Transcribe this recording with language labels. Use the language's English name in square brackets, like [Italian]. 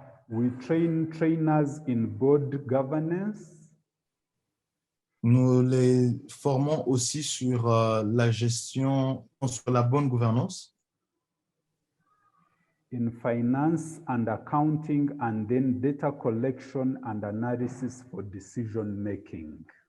[English] We train trainers in board governance. [French] Nous les formons aussi sur la gestion, sur la bonne gouvernance. [English] In finance and accounting, and then data collection and analysis for decision making.